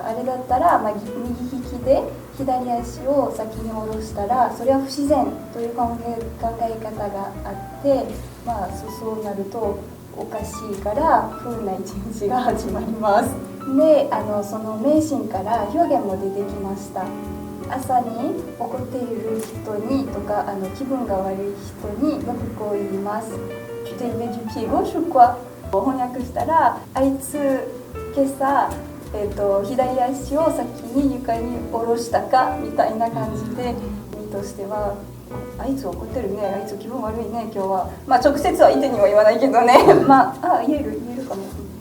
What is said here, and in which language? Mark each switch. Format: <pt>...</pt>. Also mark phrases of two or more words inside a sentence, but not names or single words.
<ja>あれだったら、右利きで左足を先に下ろしたら、それは不自然という考え方があって、そうなるとおかしいから不運な一日が始まります。で、その迷信から表現も出てきました。朝に怒っている人にとか気分が悪い人によくこう言います。</ja> <fr>Tu t'es levé du pied gauche ou quoi？</fr> <ja>翻訳したら、あいつ今朝、左足を先に床に下ろしたかみたいな感じで、意味としてはあいつ怒ってるね、あいつ気分悪いね今日は。直接は相手には言わないけどね。言えるかも。</ja>